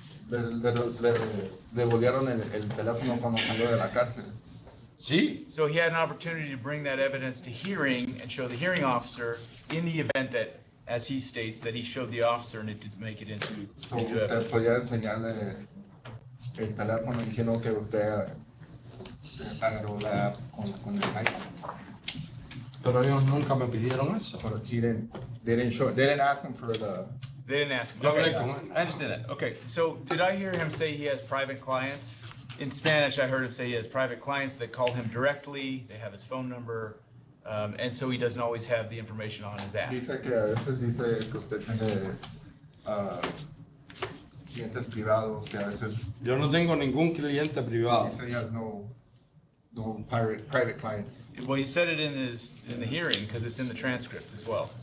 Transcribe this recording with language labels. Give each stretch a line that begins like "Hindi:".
Spanish: Le devolvieron el teléfono cuando salió de la cárcel. sí,
English: So he had an opportunity to bring that evidence to hearing and show the hearing officer in the event that, as he states, that he showed the officer and it didn't make it into So evidence.
Spanish: usted podía enseñarle el teléfono diciendo que usted agarró la app con el iPhone. pero ellos nunca me pidieron eso.
English: But they didn't ask him for the, They didn't ask him.
Spanish: Yo hablé
English: Okay,
Spanish: con él.
English: I understand that. Okay, so did I hear him say he has private clients? In Spanish, I heard him say he has private clients that call him directly, they have his phone number, and so he doesn't always have the information on his app.
Spanish: dice que a veces dice que usted tiene clientes privados, que a veces Yo no tengo ningún cliente privado. dice
English: he has no private clients. Well, he said it in the hearing, because it's in the transcript as well.